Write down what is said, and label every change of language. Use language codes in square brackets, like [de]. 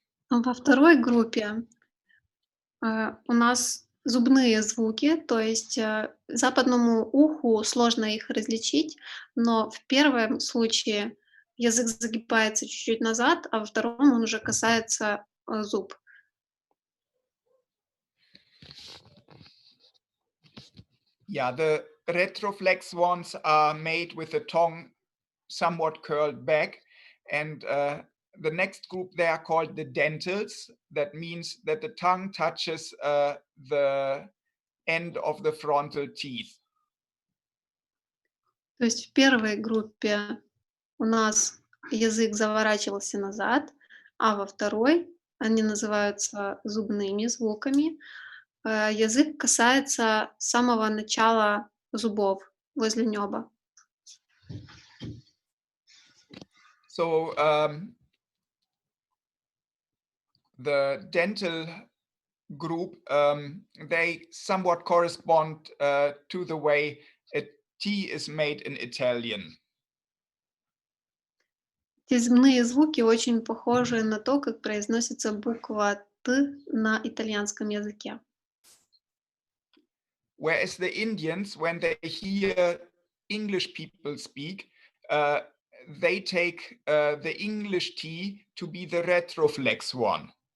[ru] Во второй группе у нас зубные звуки, то есть западному уху сложно их различить, но в первом случае язык загибается чуть-чуть назад, а во втором он уже касается зуб. [en] Yeah, the retroflex ones are made with the tongue somewhat curled back, and the next group they are called the dentals. That means that the tongue touches the end of the frontal teeth. [ru] То есть в первой группе у нас язык заворачивался назад, а во второй они называются зубными звуками. Язык касается самого начала зубов возле неба. [en] So the dental group, they somewhat correspond to the way a T is made in Italian. [ru] Эти зубные звуки очень похожи на то, как произносится буква «т» на итальянском языке. [en] Whereas the Indians, when they hear English people speak, they take the English T to be the retroflex one.